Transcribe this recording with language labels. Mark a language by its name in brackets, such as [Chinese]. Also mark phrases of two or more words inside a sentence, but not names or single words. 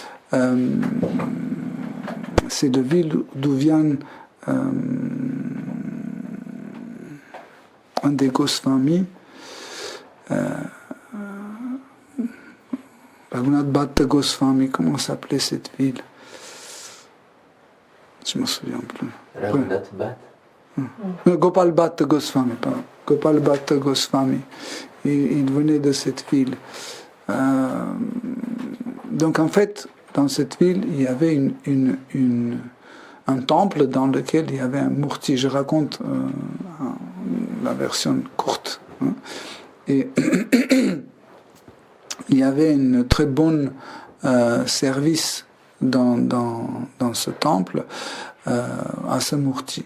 [French] C'est la ville d'où vient un des Goswami, Raghunath Bhatta Goswami, comment s'appelait cette ville? Je ne me souviens plus. Raghunath Bhatta. Gopal Bhatta Goswami, pardon. Gopal Bhatta Goswami. Il venait de cette ville. Donc en fait, dans cette ville, il y avait un temple dans lequel il y avait un murti. Je raconte la version courte. Hein. Et il y avait une très bonne service dans ce temple à ce murti.